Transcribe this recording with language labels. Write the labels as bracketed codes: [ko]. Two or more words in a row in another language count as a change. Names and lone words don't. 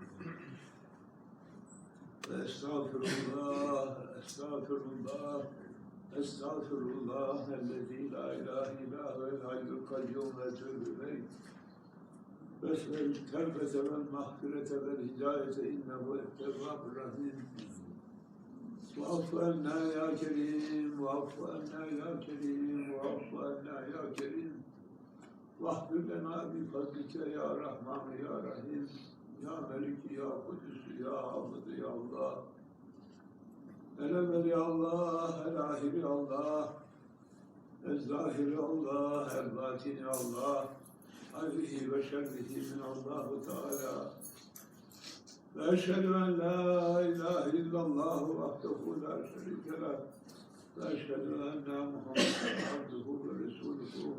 [ar] أستغفر الله، أستغفر الله، أستغفر الله، الذي لا إله إلا هو الحي القيوم وأتوب إليه. وأسأله التوبة والمغفرة والهداية إنه التواب الرحيم. وَعَفْوَ عَنَّا يَا كَرِيمُ وَعَفْوَ عَنَّا يَا كَرِيمُ وَعَفْوَ عَنَّا يَا كَرِيمُ وَاغْفِرْ لَنَا بِفَضْلِكَ يَا رَحْمَنُ يَا رَحِيمُ يَا مَلِكُ يَا قُدُسُ يَا حافظ يَا Allah. الأول يا الله، الآخر يا الله، الظاهر يا الله، الباطن يا الله، خيره وشره من الله تعالى. وأشهد أن لا إله إلا الله وحده لا شريك له وأشهد أن محمدا عبده ورسوله.